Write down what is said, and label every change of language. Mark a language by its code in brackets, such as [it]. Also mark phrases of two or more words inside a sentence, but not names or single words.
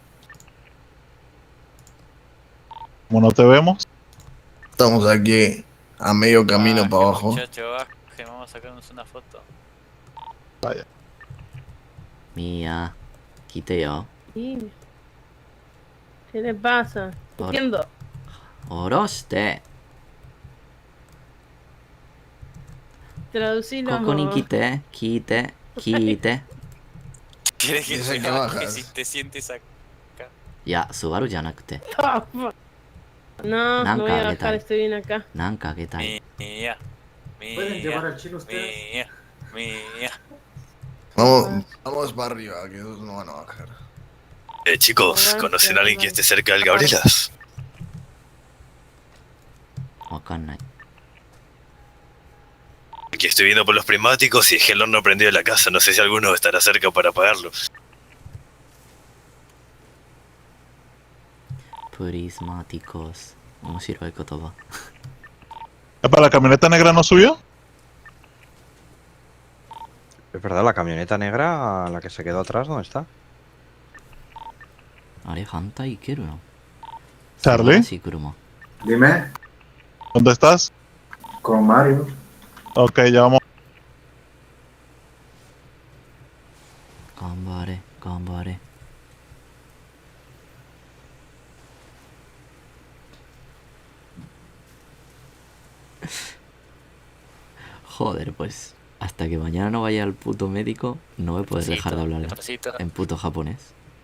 [es] Como no te vemos. Estamos aquí a medio camino para abajo. Muchacho, baje, vamos a sacarnos una foto. Vaya. [ja] Mía. 来てよ. [es] Sí. ¿Qué le pasa? Entiendo. Oroshite. Traducilo. [ja] ここに来て。来て。来て. [es] ¿Quieres que Dice te que baje bajas. si te sientes acá? [ja] や、スバルじゃなくて. [es] No, no voy a Nanka bajar, agetai. estoy bien acá. [ja] なんかあげたい. [es] Mía, ¿Pueden llevar al chino ustedes? mía. Vamos para arriba, que esos no van a bajar. Chicos, ¿conocen a alguien que esté cerca del Gabrielas? Wakannai. Aquí estoy viendo por los prismáticos y es que el horno prendido en la casa. No sé si alguno estará cerca para apagarlo. Prismáticos. [ja] 面白い言葉. [es] ¿Para la camioneta negra no subió? Es verdad, la camioneta negra, la que se quedó atrás, ¿dónde está? [ja] あれ、反対行けるの. [es] Charlie, Sí, kuruma. Dime, ¿dónde estás? con Mario. Ok, ya vamos. [ja] 頑張れ、頑張れ. [es] Joder, pues hasta que mañana no vaya al puto médico, no me puedes dejar de hablar en puto japonés.